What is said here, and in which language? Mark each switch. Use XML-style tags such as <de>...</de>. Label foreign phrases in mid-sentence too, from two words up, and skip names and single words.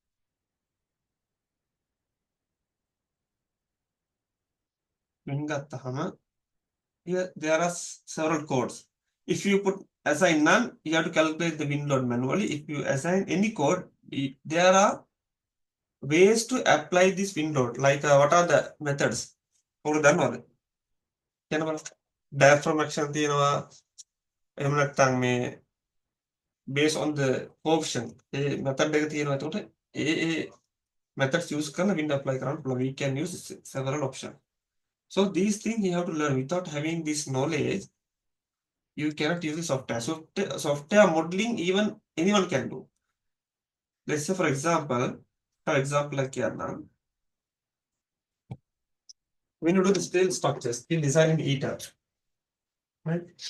<en>Wind ගත්තාම here there are several codes. If you put assign none, you have to calculate the wind load manually. If you assign any code, there are ways to apply this wind load. Like what are the methods?</en> <si>ඔයාලා දන්නවද? කියන බලන්න.</si> <en>Diaphragm action</en> <si>තියෙනවා. එහෙම නැත්නම් මේ</si> <en>based on the coefficient</en> <si>ඒ method එක තියෙනවා. එතකොට ඒ</si> <en>methods use</en> <si>කරන</si> <en>wind apply</en> <si>කරන්න පුළුවන්.</si> <en>We can use several options. So these things you have to learn. Without having this knowledge, you cannot use the software. Software modeling even anyone can do. Let's say for example like here now, when you do the steel structures, steel design in ETABS, right?</en>